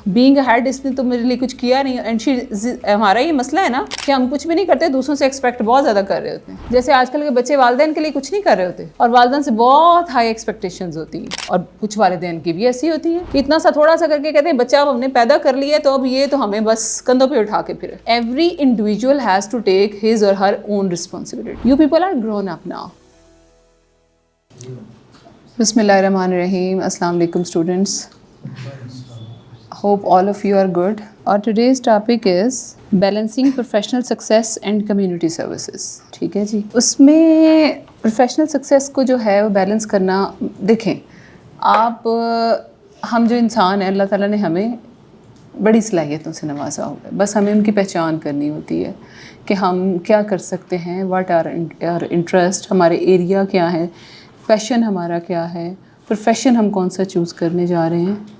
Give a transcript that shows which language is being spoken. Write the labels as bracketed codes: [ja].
[en] being ahead [ur] اس نے تو میرے لیے کچھ کیا نہیں, اینڈ ہمارا یہ مسئلہ ہے نا کہ ہم کچھ بھی نہیں کرتے, دوسروں سے ایکسپیکٹ بہت زیادہ کر رہے ہوتے ہیں. جیسے آج کل کے بچے والدین کے لیے کچھ نہیں کر رہے ہوتے اور والدین سے بہت ہائی ایکسپیکٹیشنز ہوتی ہیں, اور کچھ والدین کی بھی ایسی ہوتی ہیں کہ اتنا سا تھوڑا سا کر کے کہتے ہیں بچہ اب ہم نے پیدا کر لیا تو اب یہ تو ہمیں بس کندھوں پہ اٹھا کے پھر. [en] Every individual has to take his or her own responsibility. You people are grown up now. [ur] بسم اللہ الرحمن الرحیم. السلام علیکم students. [en] Hope all of you are good. اور today's topic is balancing professional success and community services. [ur] ٹھیک ہے جی. اس میں professional success کو جو ہے وہ بیلنس کرنا, دیکھیں آپ ہم جو انسان ہیں اللہ تعالیٰ نے ہمیں بڑی صلاحیتوں سے نوازا ہوا ہے, بس ہمیں ان کی پہچان کرنی ہوتی ہے کہ ہم کیا کر سکتے ہیں, [en] what are interest, [ur] ہمارے ایریا کیا ہے, پیشن ہمارا کیا ہے, پروفیشن ہم کون سا چوز کرنے جا رہے ہیں.